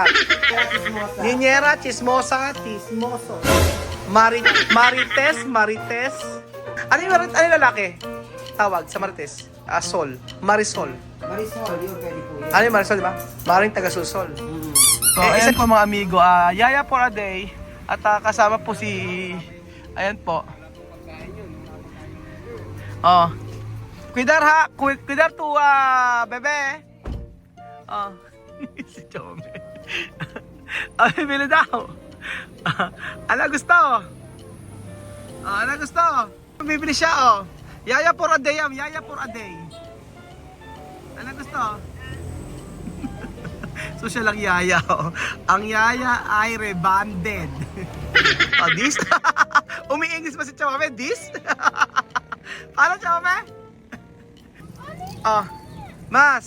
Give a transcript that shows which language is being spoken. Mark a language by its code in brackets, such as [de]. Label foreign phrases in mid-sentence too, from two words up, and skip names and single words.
[tl] Ninyera, chismosa, chismoso. Marites. Ano yung lalaki? Tawag sa Marites. Sol. Marisol. Marisol, yun, pwede po yun. Ano yung Marisol, di ba? Maring taga-susol. So, ayan po mga amigo. [en] Yaya for a day. [tl] At kasama po si... Ayan po. Oh. Cuidar ha. Cuidar to, bebe. Oh. Si Chome. Bibili daw. Ano gusto? Ano gusto? Bibili siya, oh. [en] Yaya for a day, Yaya for a day. [tl] Ano gusto? So siya lang yaya, oh. Ang yaya ay rebanded. Oh, this? Umi-English pa si Chome, this? Paano, Chome? Oh, mas.